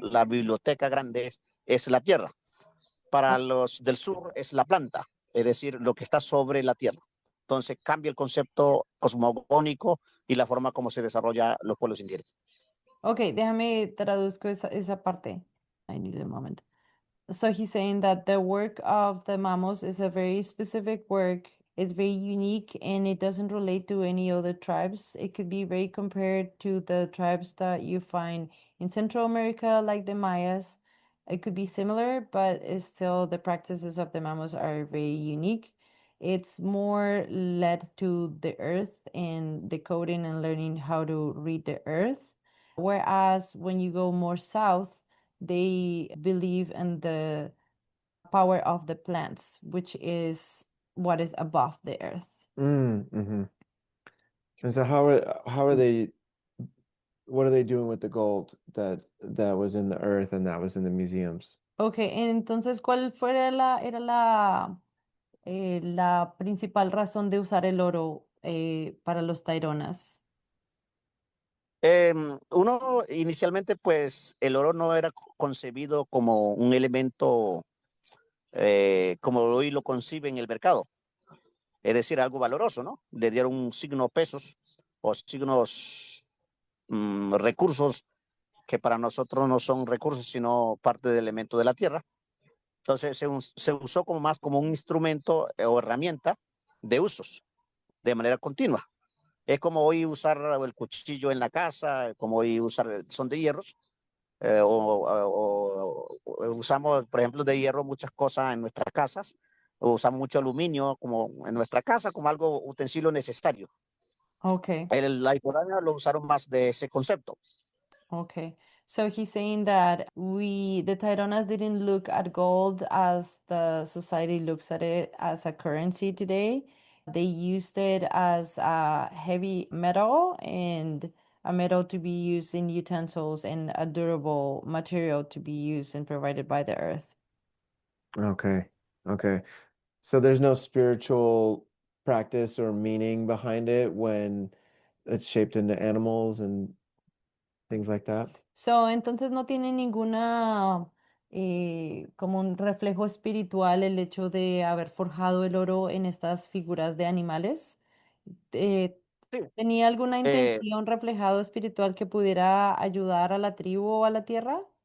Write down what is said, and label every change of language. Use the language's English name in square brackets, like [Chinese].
[Spanish] La biblioteca grande es la tierra. Para los del sur es la planta, es decir, lo que está sobre la tierra. Entonces cambia el concepto cosmogónico y la forma como se desarrolla los pueblos indígenas. Ok, déjame traduzco esa parte. [English] I need a moment. So he's saying that the work of the Mamos is a very specific work. It's very unique and it doesn't relate to any other tribes. It could be very compared to the tribes that you find in Central America, like the Mayas. It could be similar, but it's still the practices of the Mamos are very unique. It's more led to the earth and decoding and learning how to read the earth. Whereas when you go more south, they believe in the power of the plants, which is what is above the earth. Mm-hmm. And so how are they what are they doing with the gold that was in the earth and that was in the museums? [Spanish] Ok, entonces, ¿cuál era la principal razón de usar el oro para los Taironas? Uno inicialmente, pues el oro no era concebido como un elemento como hoy lo concibe en el mercado, es decir, algo valoroso, ¿no? Le dieron un signo pesos o signos recursos que para nosotros no son recursos, sino parte del elemento de la tierra. Entonces se usó como más como un instrumento o herramienta de usos de manera continua. Es como hoy usar el cuchillo en la casa, como hoy usar, son de hierros, o usamos, por ejemplo, de hierro muchas cosas en nuestras casas, o usamos mucho aluminio como en nuestra casa como algo utensilio necesario. Ok. La Iporana lo usaron más de ese concepto. Okay. [English] So he's saying that the Tyronas didn't look at gold as the society looks at it as a currency today. They used it as a heavy metal and a metal to be used in utensils and a durable material to be used and provided by the earth. Okay. Okay. So there's no spiritual practice or meaning behind it when it's shaped into animals and things like that? [Spanish] So, entonces no tiene ninguna como un reflejo espiritual el hecho de haber forjado el oro en estas figuras de animales. Eh, Sí, ¿Tenía alguna eh, intención reflejado espiritual que pudiera ayudar a la tribu o a la tierra?